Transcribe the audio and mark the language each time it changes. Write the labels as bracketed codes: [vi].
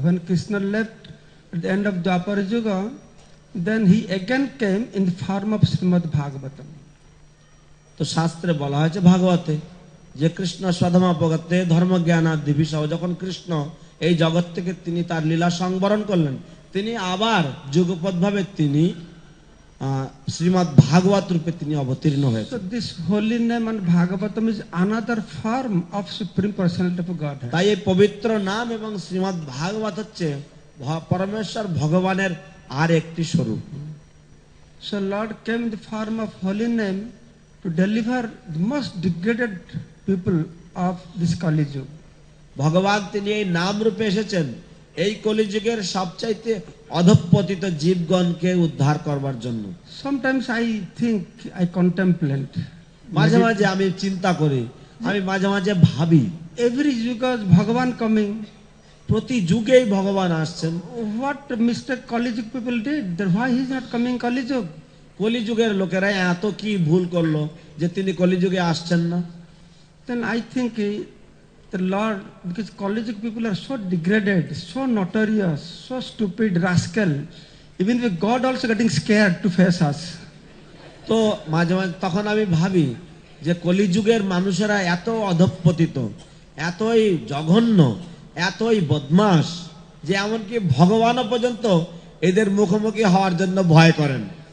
[en] When Krishna left at the end of Dwapar Yuga, then he again came in the form of Srimad Bhagavatam. [bn] তো শাস্ত্রে বলা হয়েছে ভাগবতে যে কৃষ্ণ স্বধর্মপগতে ধর্মজ্ঞানাদি বিষয়, যখন কৃষ্ণ এই জগৎ থেকে তিনি তার লীলা সংবরণ করলেন, তিনি আবার যুগপৎ ভাবে তিনি শ্রীমদ্ ভাগবত রূপে তিনি অবতীর্ণ [en] So [bn] হয়েছেন। [en] this holy name and Bhagavatam is another form of Supreme Personality of Godhead. [bn] তাই এই পবিত্র নাম এবং শ্রীমদ্ ভাগবত হচ্ছে পরমেশ্বর ভগবানের আর একটি স্বরূপ। [en] So Lord came in the form of holy name to deliver the most degraded people of this Kali Yuga. [bn] ভগবান তিনি এই নাম রূপে এসেছেন এই কলিযুগের সবচাইতে অধঃপতিত জীবগণকে উদ্ধার করবার জন্য। [en] Sometimes I think, I contemplate. [bn] মাঝে মাঝে আমি চিন্তা করি, আমি মাঝে মাঝে ভাবি, [en] Every yuga is Bhagavan coming. [bn] প্রতি যুগেই ভগবান আসছেন। [en] What mistake Kali Yuga people did? Then why he is not coming Kali Yuga? [bn] কলিযুগের লোকেরা এত কি ভুল করলো যে তিনি কলিযুগে আসছেন না? [en] Then I think the Lord, because Kali Yuga people are so degraded, so notorious, so stupid, rascal. Even with God also getting scared to face us. [bn] তো মাঝে মাঝে তখন আমি ভাবি যে কলিযুগের মানুষেরা এত অধঃপতিত, এতই জঘন্য, এতই বদমাশ যে এমনকি ভগবানও পর্যন্ত এদের মুখোমুখি হওয়ার জন্য ভয় করেন।